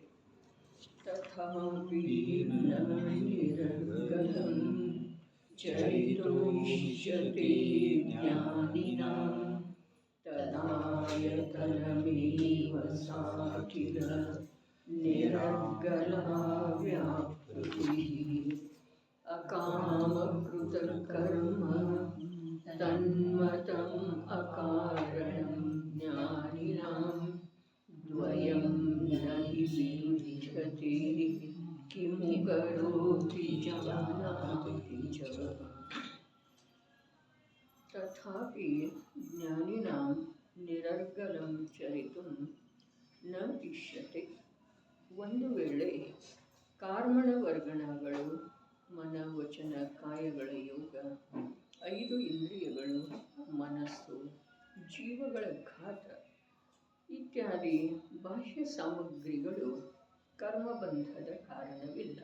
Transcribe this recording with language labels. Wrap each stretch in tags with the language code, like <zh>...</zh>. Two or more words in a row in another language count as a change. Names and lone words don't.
<sa>ತಥಾಪಿ ನಿರರ್ಗಲಂ ಚರಿತುಮಿಷ್ಯತೆ ಜ್ಞಾನಿನಾಂ ತದಾಯತನಮೇವ ಸಾಟಿಲ ನಿರರ್ಗಲಾ ವ್ಯಾಪೃತಿಃ ಅಕಾಮಕೃತಕರ್ಮ ತನ್ಮತಂ ಅಕಾರಣಂ ಜ್ಞಾನಿನಾಂ ದ್ವಯಂ ನ ಹಿ ವಿರುಧ್ಯತೆ ಕಿಮು ಕರೋತಿ ಜಾನಾತಿ ಚ. ತಥಾಪಿ ಜ್ಞಾನಿನಾಂ ನಿರರ್ಗಲಂ ಚರಿತುಂ ನ ಇಷ್ಯತೆ.</sa> <kn>ಒಂದು ವೇಳೆ ಕಾರ್ಮಣ ವರ್ಗಣಗಳು, ಮನ ವಚನ ಕಾಯಗಳ ಯೋಗ, 5 ಇಂದ್ರಿಯಗಳು, ಮನಸ್ಸು, ಜೀವಗಳ ಘಾತ ಇತ್ಯಾದಿ ಬಾಹ್ಯ ಸಾಮಗ್ರಿಗಳು ಕರ್ಮಬಂಧದ ಕಾರಣವಿಲ್ಲ.</kn>